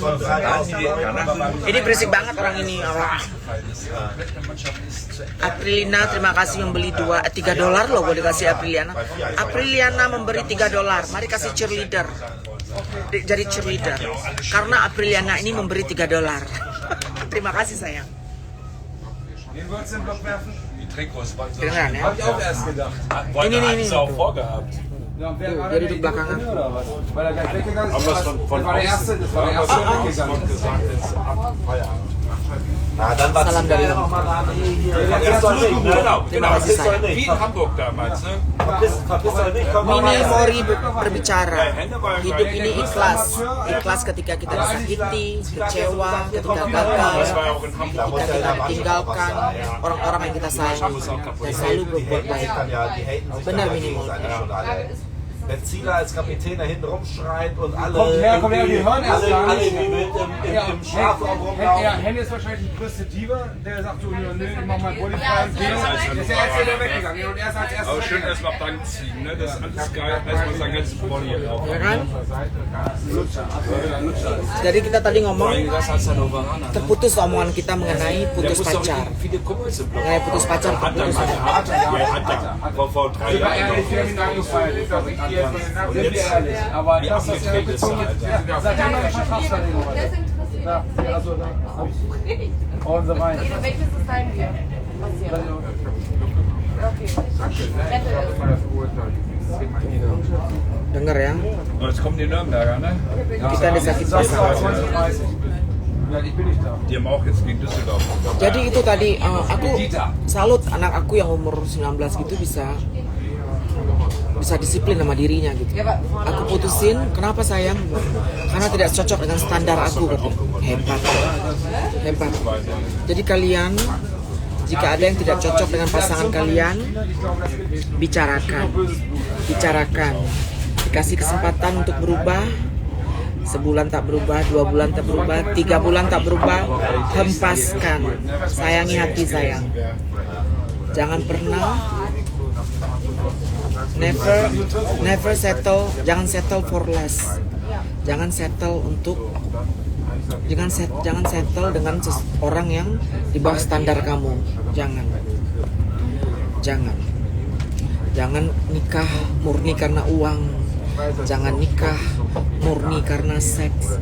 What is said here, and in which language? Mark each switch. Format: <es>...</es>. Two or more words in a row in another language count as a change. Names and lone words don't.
<id>Ini berisik banget orang ini. Aprilina terima kasih membeli $3 loh, boleh kasih Apriliana. Apriliana memberi $3. Mari kasih cheerleader. Jadi cheerleader. Karena Apriliana ini memberi $3. Terima kasih sayang.</id> <de>Den wolltest du im Block werfen? Die Trikots waren so</de> <id>Kedengeran ya?</id> <de>Hab ich auch erst gedacht. Wollten</de> <id>Ini.</id> <de>eigentlich auch vorgehabt. Ja, und wer</de> <id>Tuh,</id> <de>war</de> <id>jadi</id> <de>denn</de> <id>di</id> <de>der</de> <id>belakangan.</id> <de>Idee oder was? Weil er gleich weggegangen Haben ist? wir es von Das war der erste, das war der erste, der weggegangen ist. gesagt, jetzt ab Feierabend.</de> <id>Salam dari</id> <de>Genau,</de> <id>Terima kasih sayang.</id> <de>Wie in Hamburg damals, ne?</de> <id>Mini Mori berbicara. Hidup ini ikhlas. Ikhlas ketika kita disakiti, kecewa, ketika gagal,</id> <de>Das war ja auch in Hamburg.</de> <id>ketika kita ditinggalkan orang-orang yang kita sayang, dan selalu berbuat baik. Benar Mini Mori.</id> <de>Wenn Zieler als Kapitän da hinten rumschreit und alle Kommt her, die hören erst gar alle nicht. wie wild im Strafraum Ja, rumlaufen. Henny ist wahrscheinlich die größte Diva, der sagt so, nö, ich mach mal Body frei und gehe. Der ist der Erste, der weggegangen und er ist als erstes Aber schön weggegangen. erstmal Band ziehen, ne? Das ist alles geil, erstmal sein ganzes Body auch.</de> <id>Ya kan? Jadi kita tadi ngomong</id> <de>Das als Hannoveraner.</de> <id>terputus omongan kita mengenai putus pacar.</id> <de>Viele Kumpels im Block.</de> <id>Mengenai putus pacar terputus.</id> <de>Hat er. Vor 3 Ich war Jahren. ehrlich, wir haben ihn angefeiert. Ich war richtig ehrlich. Sind wir ehrlich. Aber das ist ja bezogen. Seitdem haben wir Vertragsverlängerung. Ja, also da. Und so weiter. Welches ist dein Bier? Was hier?</de> <id>Dengar ya,</id> <de>Und jetzt kommen die Nürnberger, ne?</de> <id>kita disakit</id> <de>Das war</de> <id>pasangan.</id> <de>20:30. Ja, ich bin nicht da. Die haben auch jetzt gegen Düsseldorf.</de> <id>Jadi itu tadi aku salut anak aku yang umur 19 gitu bisa disiplin sama dirinya gitu. Aku putusin, kenapa sayang? Karena tidak cocok dengan standar aku gitu. Hebat. Jadi kalian, jika ada yang tidak cocok dengan pasangan kalian, bicarakan. Dikasih kesempatan untuk berubah. Sebulan tak berubah, 2 bulan tak berubah, 3 bulan tak berubah, hempaskan. Sayangi hati sayang. Jangan pernah</id> <en>never settle,</en> <id>jangan</id> <en>settle for less.</en> <id>Jangan settle dengan orang yang di bawah standar kamu. Jangan nikah murni karena uang. Jangan nikah murni karena seks.</id>